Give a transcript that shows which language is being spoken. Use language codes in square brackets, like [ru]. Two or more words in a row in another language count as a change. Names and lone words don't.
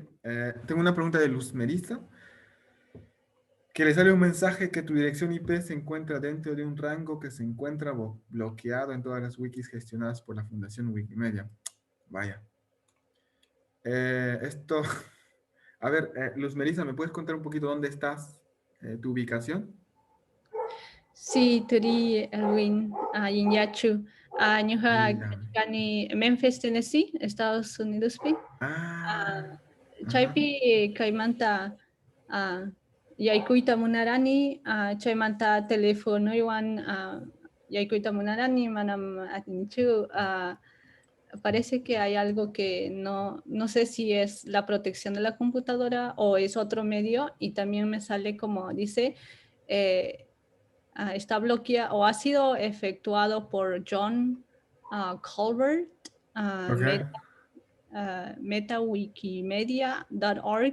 [es] Tengo una pregunta de Luz Melissa, que le sale un mensaje que tu dirección IP se encuentra dentro de un rango que se encuentra bloqueado en todas las wikis gestionadas por la Fundación Wikimedia. Vaya. Esto... A ver, Luz Melissa, ¿me puedes contar un poquito dónde estás, tu ubicación? Sí, [qu] turi Erwin Inyachu. Kani Memphis, Tennessee, Estados Unidos. Chaypi kaymanta yaykuyta munarani, chaymanta teléfono iwan yaykuyta munarani, manam atinchu. [es] Parece que hay algo que no sé si es la protección de la computadora o es otro medio, y también me sale como dice, está bloqueado o ha sido efectuado por John Colbert, metawikimedia.org.